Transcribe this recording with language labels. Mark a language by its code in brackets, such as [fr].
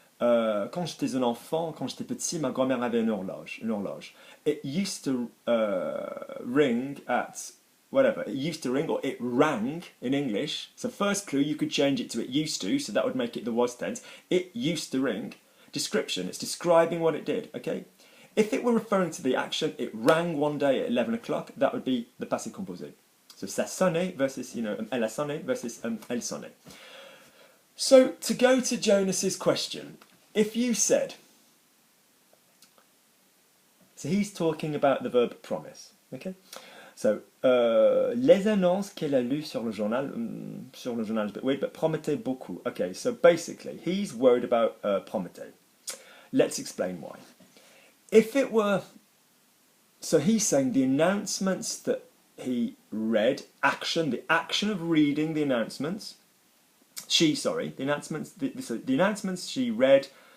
[fr] Quand j'étais un enfant, quand j'étais petit, ma grand-mère avait une horloge. [en] It used to ring at whatever. It used to ring, or it rang in English. So first clue, you could change it to it used to, so that would make it the was tense. It used to ring. Description, it's describing what it did, okay? If it were referring to the action, it rang one day at 11 o'clock, that would be the passé composé. [fr] So ça sonnait versus, [en] you know, [fr] elle a sonné versus elle sonnait. [en] So to go to Jonas's question, if you said, so he's talking about the verb promise, okay? [fr] So, les annonces qu'elle a lues sur le journal [en] is a bit weird, but [fr] promettait beaucoup. [en] Okay, so basically, he's worried about promettait. Let's explain why. If it were, so he's saying the announcements that he read, the action of reading the announcements, the announcements she read